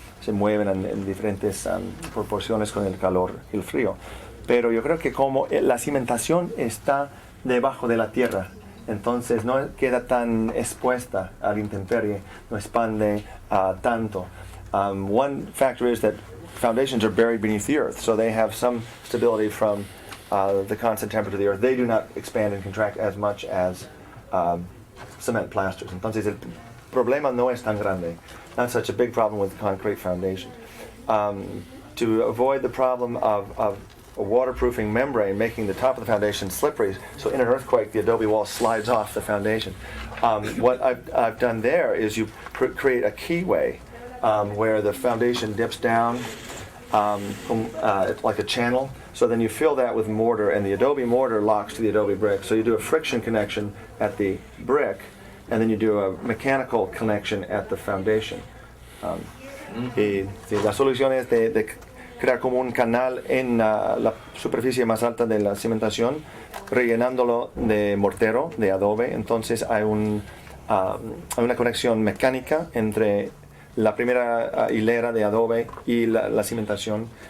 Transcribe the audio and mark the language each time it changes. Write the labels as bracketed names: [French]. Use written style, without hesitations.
[Spanish] Se mueven en diferentes proporciones con el calor y el frío. Pero yo creo que como la cimentación está debajo de la tierra, entonces no queda tan expuesta a la intemperie, no expande tanto. [English] One factor is that foundations are buried beneath the earth, so they have some stability from the constant temperature of the earth. They do not expand and contract as much as cement plasters. [Spanish] Entonces el problema no es tan grande. [English] Not such a big problem with concrete foundation. To avoid the problem of a waterproofing membrane making the top of the foundation slippery, so in an earthquake the adobe wall slides off the foundation. What I've done there is you create a keyway where the foundation dips down like a channel, so then you fill that with mortar and the adobe mortar locks to the adobe brick. So you do a friction connection at the brick and then you do a mechanical connection at the foundation. [Spanish] Y la solución es de crear como un canal en la superficie más alta de la cimentación, rellenándolo de mortero, de adobe. Entonces hay una conexión mecánica entre la primera hilera de adobe y la cimentación.